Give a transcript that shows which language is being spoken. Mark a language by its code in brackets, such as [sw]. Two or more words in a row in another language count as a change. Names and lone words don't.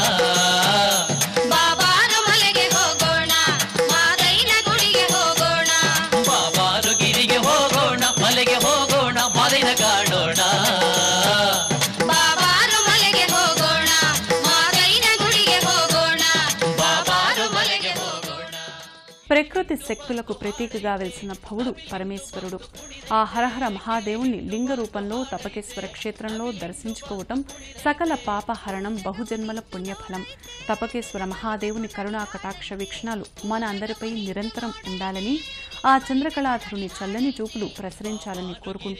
[kn] ಬಾಬಾರು ಮಲೆಗೆ ಹೋಗೋಣ ಮಾದೈನ ಗುಡಿಗೆ ಹೋಗೋಣ ಬಾಬಾರು ಗಿರಿಗೆ ಹೋಗೋಣ ಮಲೆಗೆ ಹೋಗೋಣ ಮದನ ಕಾಣೋಣ ಬಾಬಾರು ಮಲೆಗೆ ಹೋಗೋಣ ಮಾದೈನ ಗುಡಿಗೆ ಹೋಗೋಣ ಬಾಬಾರು ಮಲೆಗೆ ಹೋಗೋಣ. [te] ప్రకృతి శక్తులకు ప్రతీకగా వెలిసిన భవుడు పరమేశ్వరుడు. ఆ హరహర మహాదేవుణ్ణి లింగ రూపంలో తపకేశ్వర క్షేత్రంలో దర్శించుకోవటం సకల పాపహరణం, బహుజన్మల పుణ్యఫలం. తపకేశ్వర మహాదేవుని కరుణా కటాక్ష వీక్షణాలు మన అందరిపై నిరంతరం ఉండాలని, ఆ చంద్రకళాధరుని చల్లని చూపులు ప్రసరించాలని కోరుకుంటూ